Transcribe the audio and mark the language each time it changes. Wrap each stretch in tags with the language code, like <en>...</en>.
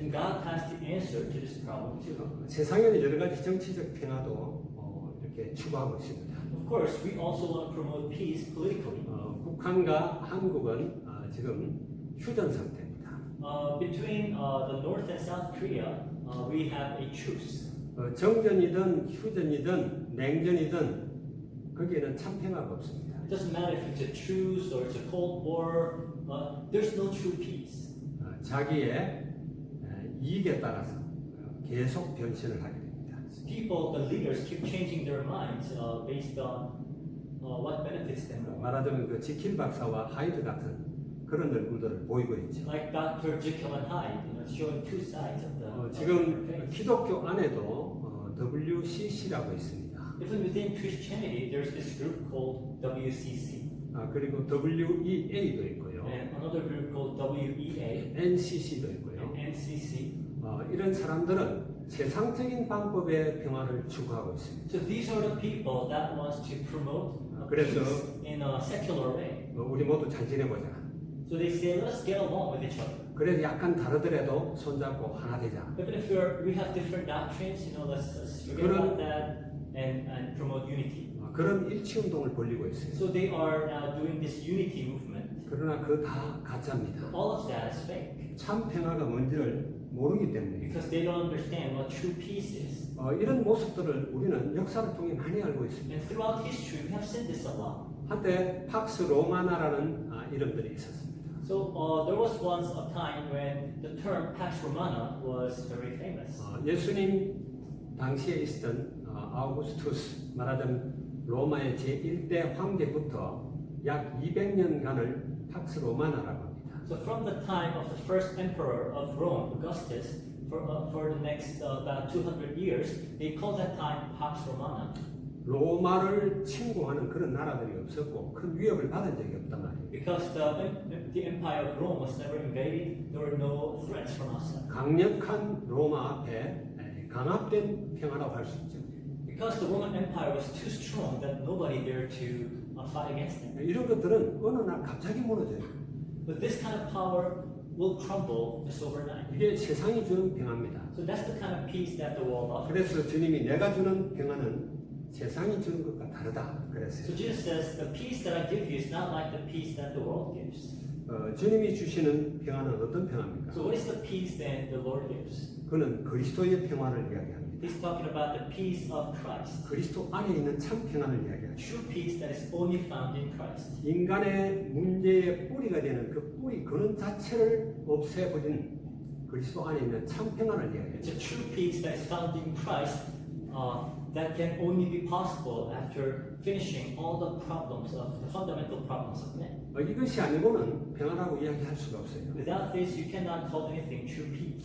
<en>And God has the answer to this problem too.</en> <ko>세상에는 여러 가지 정치적 평화도 이렇게 추구하고 있습니다.</ko> <en>Of course, we also want to promote peace politically.</en> <ko>북한과 한국은 지금 휴전 상태입니다.</ko> <en>Between the North and South Korea, we have a truce.</en> <ko>정전이든 휴전이든 냉전이든 거기에는 참 평화가 없습니다.</ko> <en>It doesn't matter if it's a truce or it's a cold war. There's no true peace.</en> <ko>자기의 이익에 따라서 계속 변신을 하게 됩니다.</ko> <en>People, the leaders, keep changing their minds based on what benefits them more.</en> <ko>말하자면 그 지킬 박사와 하이드 같은 그런 얼굴들을 보이고 있죠.</ko> <en>Like Dr. Jekyll and Hyde, showing two sides of the.</en> <ko>지금</ko> <en>face.</en> <ko>기독교 안에도 WCC라고 있습니다.</ko> <en>Even within Christianity, there's this group called WCC.</en> <ko>그리고 WEA도 있고요.</ko> <en>And another group called WEA</en> <ko>NCC도 있고요.</ko> <en>and NCC.</en> <ko>이런 사람들은 세상적인 방법의 평화를 추구하고 있습니다.</ko> <en>So these are the people that wants to promote</en> <ko>그래서</ko> <en>peace in a secular way.</en> <ko>우리 모두 잘 지내보자.</ko> <en>So they say, let's get along with each other.</en> <ko>그래서 약간 다르더라도 손잡고 하나 되자.</ko> <en>Even if we have different doctrines, let's forget about that and promote unity.</en> <ko>그런 일치 운동을 벌이고 있어요.</ko> <en>So they are now doing this unity movement.</en> <ko>그러나 그 다 가짜입니다.</ko> <en>All of that is fake</en> <ko>참 평화가 뭔지를 모르기 때문입니다.</ko> <en>because they don't understand what true peace is.</en> <ko>이런 모습들을 우리는 역사를 통해 많이 알고 있습니다.</ko> <en>And throughout history, we have seen this a lot.</en> <ko>한때 팍스 로마나라는 이름들이 있었습니다.</ko> <en>So there was once a time when the term Pax Romana was very famous.</en> <ko>예수님 당시에 있었던 아우구스투스 말하자면 로마의 제1대 황제부터 약 200년간을 팍스 로마나라고 합니다.</ko> <en>So from the time of the first emperor of Rome, Augustus, for the next about 200 years, they called that time Pax Romana.</en> <ko>로마를 침공하는 그런 나라들이 없었고 큰 위협을 받은 적이 없단 말이에요.</ko> <en>Because the empire of Rome was never invaded, there were no threats from outside.</en> <ko>강력한 로마 앞에 강압된 평화라고 할 수 있죠.</ko> <en>Because the Roman Empire was too strong that nobody dared to fight against it.</en> <ko>이런 것들은 어느 날 갑자기 무너져요.</ko> <en>But this kind of power will crumble just overnight.</en> <ko>이게 세상이 주는 평화입니다.</ko> <en>So that's the kind of peace that the world offers.</en> <ko>그래서 주님이 내가 주는 평화는 세상이 주는 것과 다르다</ko> <en>So</en> <ko>그랬어요.</ko> <en>Jesus says, the peace that I give you is not like the peace that the world gives.</en> <ko>주님이 주시는 평화는 어떤 평화입니까?</ko> <en>So what is the peace then the Lord gives?</en> <ko>그는 그리스도의 평화를 이야기합니다.</ko> <en>He's talking about the peace of Christ.</en> <ko>그리스도 안에 있는 참 평화를 이야기합니다.</ko> <en>True peace that is only found in Christ.</en> <ko>인간의 문제의 뿌리가 되는 그 뿌리 근원 자체를 없애버린 그리스도 안에 있는 참 평화를 이야기합니다.</ko> <en>It's a true peace that is found in Christ that can only be possible after finishing all the problems of the fundamental problems of man.</en> <ko>이것이 아니고는 평화라고 이야기할 수가 없어요.</ko> <en>Without this, you cannot call anything true peace.</en>